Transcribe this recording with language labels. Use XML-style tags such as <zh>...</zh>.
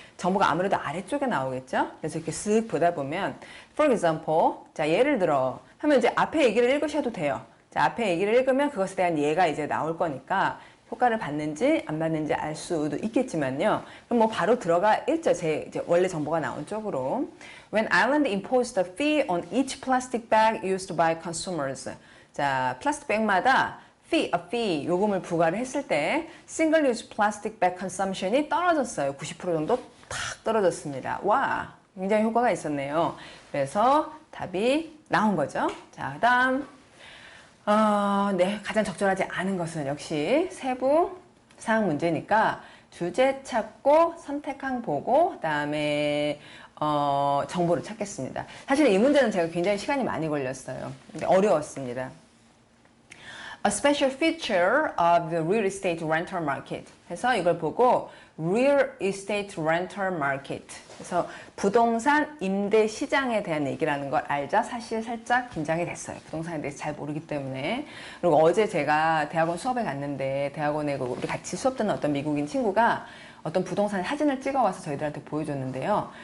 <ko>정보가 아무래도 아래쪽에 나오겠죠. 그래서 이렇게 쓱 보다 보면 for example, 자 예를 들어 하면 이제 앞에 얘기를 읽으셔도 돼요. 자, 앞에 얘기를 읽으면 그것에 대한 예가 이제 나올 거니까 효과를 받는지 안 받는지 알 수도 있겠지만요. 그럼 뭐 바로 들어가 있죠. 제 이제 원래 정보가 나온 쪽으로.</ko> <en>When Ireland imposed a fee on each plastic bag used by consumers.</en> <ko>자, 플라스틱 백마다 a fee, 요금을 부과를 했을 때</ko> <en>single use plastic bag consumption</en> <ko>이 떨어졌어요. 90% 정도 탁 떨어졌습니다. 와, 굉장히 효과가 있었네요. 그래서 답이 나온 거죠. 자, 그다음 네, 가장 적절하지 않은 것은 역시 세부 사항 문제니까 주제 찾고 선택항 보고 그다음에 정보를 찾겠습니다. 사실 이 문제는 제가 굉장히 시간이 많이 걸렸어요. 근데 어려웠습니다.</ko> <en>A special feature of the real estate rental market.</en> <ko>해서 이걸 보고 real estate rental market. 그래서 부동산 임대 시장에 대한 얘기라는 걸 알자 사실 살짝 긴장이 됐어요. 부동산에 대해서 잘 모르기 때문에. 그리고 어제 제가 대학원 수업에 갔는데 대학원에 우리 같이 수업 듣는 어떤 미국인 친구가 어떤 부동산 사진을 찍어와서 저희들한테 보여줬는데요.</ko>